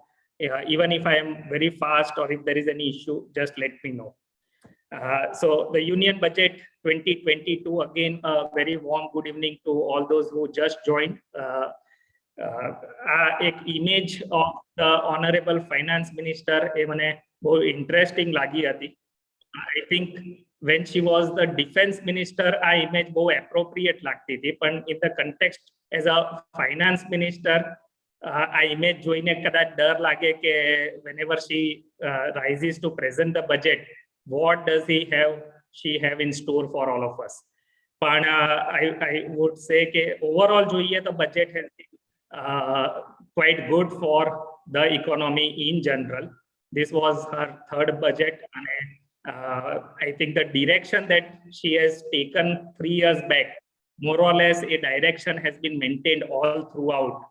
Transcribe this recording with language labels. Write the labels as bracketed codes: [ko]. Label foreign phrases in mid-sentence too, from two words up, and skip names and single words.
[en] Even if I am very fast, or if there is any issue, just let me know. So the Union Budget 2022, again, a very warm good evening to all those who just joined. एक image of the honourable finance minister [gu] એ મને બહુ ઇન્ટરેસ્ટિંગ લાગી હતી. [en] I think when she was the defense minister, [gu] આ ઇમેજ બહુ એપ્રોપ્રિએટ લાગતી હતી, પણ [en] in the context as a finance minister, [gu] આ ઇમેજ જોઈને કદાચ ડર લાગે કે [en] whenever she rises to present the budget, what does she have in store for all of us. પણ I would say કે overall [gu] જોઈએ તો [en] budget has been quite good for the economy in general. This was her third budget, and I think the direction that she has taken 3 years back, more or less a direction has been maintained all throughout.